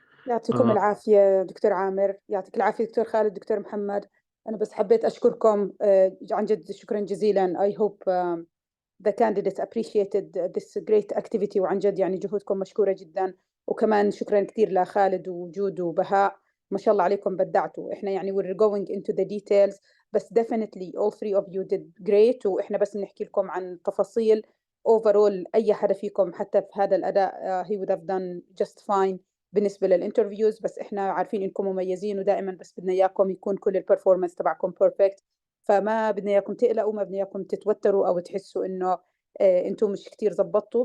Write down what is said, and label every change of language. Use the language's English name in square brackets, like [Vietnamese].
[Arabic] يعطيكم العافية دكتور عامر، يعطيك العافية دكتور خالد، دكتور محمد. أنا بس حبيت أشكركم عن جد شكرا جزيلا. [English] I hope the candidates appreciated this great activity، [Arabic] وعن جد يعني جهودكم مشكورة جدا. وكمان شكرا كثير لخالد وجود وبهاء، ما شاء الله عليكم بدعتوا. إحنا يعني [English] we're going into the details، بس definitely all three of you did great. [Arabic] وإحنا بس نحكي لكم عن تفاصيل overall. أي حدا فيكم حتى في هذا الأداء [English] he would have done just fine [Arabic] بالنسبة للانترفيوز، بس إحنا عارفين إنكم مميزين، ودائما بس بدنا إياكم يكون كل البرفورمانس تبعكم بيرفكت. فما بدنا إياكم تقلقوا، ما بدنا إياكم تتوتروا أو تحسوا إنه انتم مش كتير زبطتوا.